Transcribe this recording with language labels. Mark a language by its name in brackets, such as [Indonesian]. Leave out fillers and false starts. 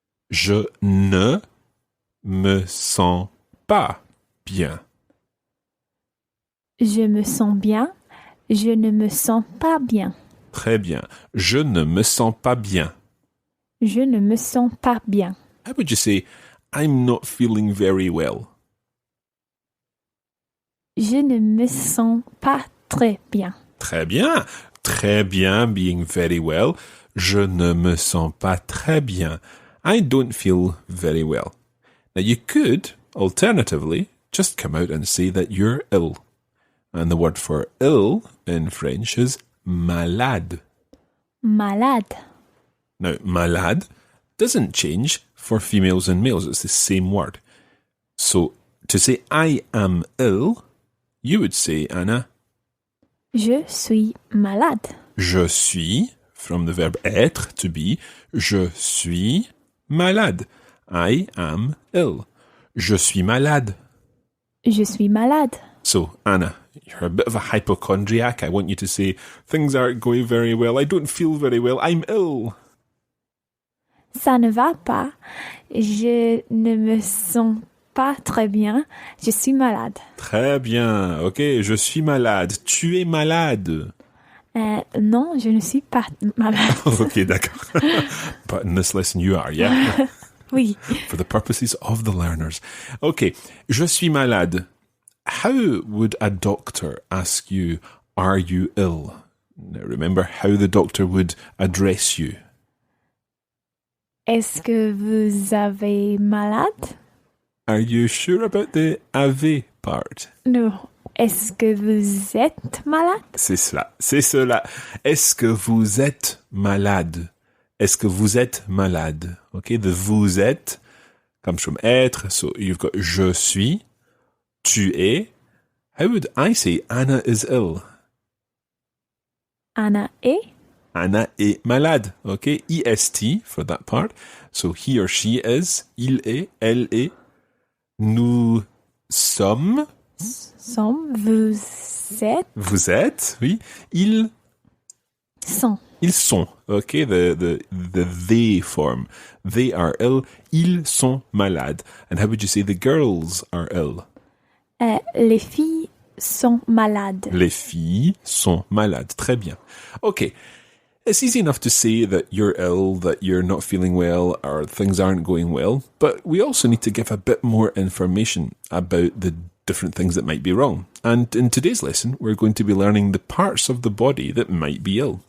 [French] Je ne me sens pas bien. Je me sens bien. Je ne me sens pas bien. Très bien. Je ne me sens pas bien. Je ne me sens pas bien. [English] How would you say, I'm not feeling very well? [French] Je ne me sens pas très bien. Très bien. Très bien [English] being very well. [French] Je ne me sens pas très bien. [English] I don't feel very well. Now, you could, alternatively, just come out and say that you're ill. And the word for ill in French is malade. [French] Malade. [English] Now, malade doesn't change for females and males. It's the same word. So, to say I am ill, you would say, Anna, [French] Je suis malade. Je suis, [English] from the verb [French] être, [English] to be, [French] je suis malade. [English] I am ill. [French] Je suis malade. Je suis malade. [English] So, Anna, you're a bit of a hypochondriac. I want you to say, things aren't going very well. I don't feel very well. I'm ill. [French] Ça ne va pas. Je ne me sens pas très bien. Je suis malade. Très bien. OK, je suis malade. Tu es malade. Non, je ne suis pas malade. OK, d'accord. [English] But in this lesson, you are, yeah? [French] Oui. [English] For the purposes of the learners. OK, [French] je suis malade. [English] How would a doctor ask you, are you ill? Now remember how the doctor would address you. [French] Est-ce que vous avez malade? [English] Are you sure about the avez part? [French] Non. Est-ce que vous êtes malade? C'est cela, c'est cela. Est-ce que vous êtes malade? Est-ce que vous êtes malade? [English] Okay, the vous êtes comes from être, so you've got [French] je suis, tu es. [English] How would I say Anna is ill? [French] Anna est? Anna est malade, [English] okay? est for that part. So he or she is, [French] il est, elle est. Nous sommes. Vous êtes? Vous êtes, oui. Ils Sont. Ils sont, [English] okay? The they form. They are ill. [French] Ils sont malades. [English] And how would you say the girls are ill? [French] Les filles sont malades. Les filles sont malades. Très bien. Okay. [English] It's easy enough to say that you're ill, that you're not feeling well, or things aren't going well, but we also need to give a bit more information about the different things that might be wrong. And in today's lesson, we're going to be learning the parts of the body that might be ill.